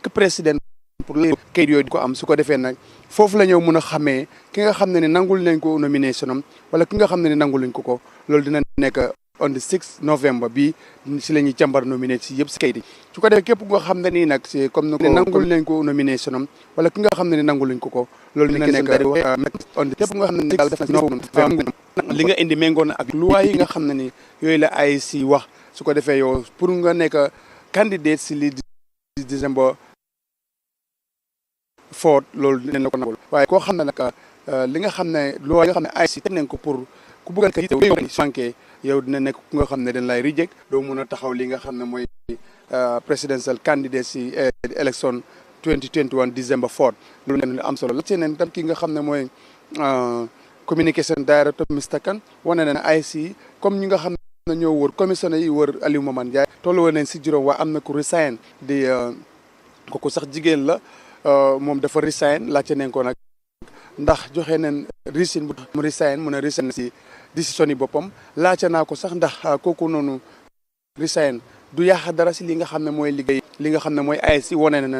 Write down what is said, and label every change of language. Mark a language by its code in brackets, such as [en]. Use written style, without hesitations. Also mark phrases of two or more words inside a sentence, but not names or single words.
[wo] président pour kayit yooyu di ko am su ko defee nag foofu la ñëw mën a xamee ki nga xam ne ni nangul nañ ko nomination am wala ki nga xam ne ni nangul nañ ko loolu dina nekk [en] on the 6 November [wo] bi si la ñuy càmbar nominé si yëpp si kayit yi su ko defee képp nga xam ne nii nag si comme ne nangul nañ ko nomination am wala ki nga xam ne ni nangul nañ ko loolu dina nekk [en] on the [wo] képp nga xam ne ni daal def na li nga indi méngoo na ak loi yi nga xam ne ni yooyu la IEC wax su ko defee yow pour nga nekk candidate si li December 4 loolu dinañ la ko nangul waaye koo xam ne nag li nga xam ne loi yi nga xam ne IEC teg nañ ko pour ku bëgg a kayit manqué yow dina nekk ku nga xam ne dañ lay reject doo mun a taxaw li nga xam ne mooy [en] presidential candidate [wo] si [en] election 2021 December 4 [wo] loolu ne am solo la ci neen tam ki nga xam ne mooy [en] communication director [wo] Mr Kane wane na ne IEC comme ñi nga xam ne ñoo wër commissionnaire yi wër Alieu Momane Ndiaye tollu woon nañ si juróom waa am na ku resign di kooku sax jigéen la moom dafa resign laajte nañ ko nag ndax joxe nañ reason bu mu resign mu ne resign si décision yi boppam laajte naa ko sax ndax kooku noonu resign du yàq dara si li nga xam ne mooy liggéey li nga xam ne mooy IEC wane na